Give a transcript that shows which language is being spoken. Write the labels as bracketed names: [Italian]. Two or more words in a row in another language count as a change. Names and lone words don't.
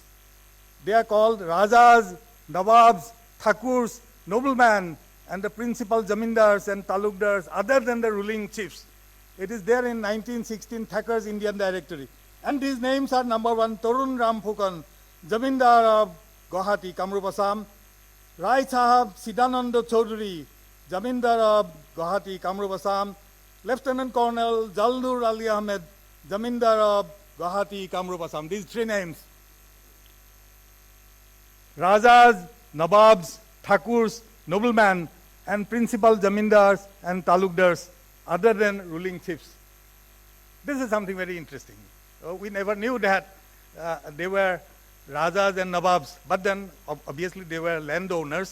[English] They are called Rajas, Nawabs, Thakurs, noblemen, and the principal Zamindars and Talukdars, other than the ruling chiefs. It is there in 1916 Thacker's Indian Directory. And these names are: number 1, Tarun Ram Fukan, Zamindar of Guwahati, Kamrup, Assam; Rai Sahab Siddhananda Chowdhury, Zamindar of Guwahati, Kamrup, Assam; Lieutenant Colonel Jalnur Ali Ahmed, Zamindar of Guwahati, Kamrup, Assam. These three names. Rajas, Nawabs, Thakurs, noblemen, and principal Zamindars and Talukdars, other than ruling chiefs. This is something very interesting. We never knew that they were Rajas and Nawabs, but then obviously they were landowners.